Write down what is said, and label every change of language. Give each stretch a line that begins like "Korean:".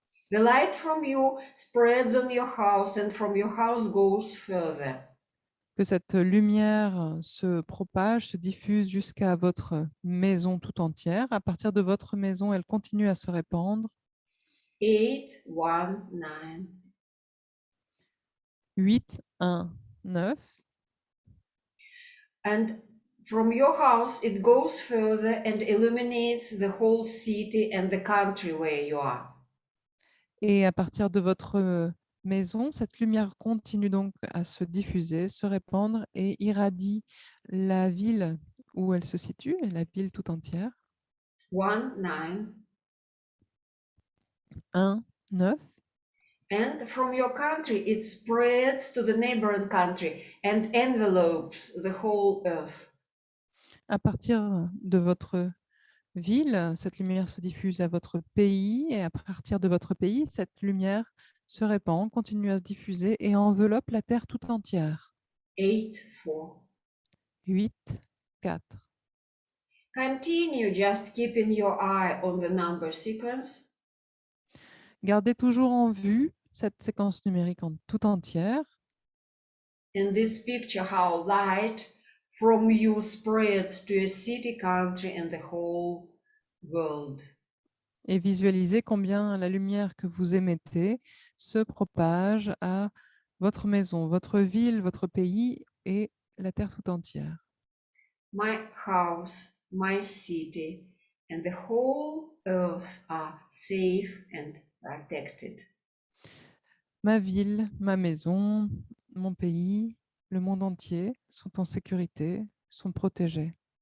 English: The light from you spreads on your house and from your house goes further.
French: Que cette lumière se propage, se diffuse jusqu'à votre maison tout entière. À partir de votre maison, elle continue à se répandre.
English: 8, 1, 9.
French: 8, 1, 9.
English: And from your house, it goes further and illuminates the whole city and the country where you are.
French: Et à partir de votre maison, cette lumière continue donc à se diffuser, se répandre et irradie la ville où elle se situe, et la ville tout entière.
English: 1, 9.
French: 1, 9.
English: And from your country, it spreads to the neighboring country and envelopes the whole earth.
French: À partir de votre ville, cette lumière se diffuse à votre pays et à partir de votre pays, cette lumière se répand, continue à se diffuser et enveloppe la Terre tout entière.
English: 8, 4.
French: 8, 4.
English: Continue just keeping your eye on the number sequence.
French: Gardez toujours en vue cette séquence numérique en tout entière.
English: In this picture, how light from you spreads to a city, country, and the whole world.
French: Et visualisez combien la lumière que vous émettez se propage à votre maison, votre ville, votre pays et la Terre tout entière.
English: My house, my city, and the whole earth are safe and protected.
French: Ma ville, ma maison, mon pays, le monde entier sont en sécurité, sont protégés.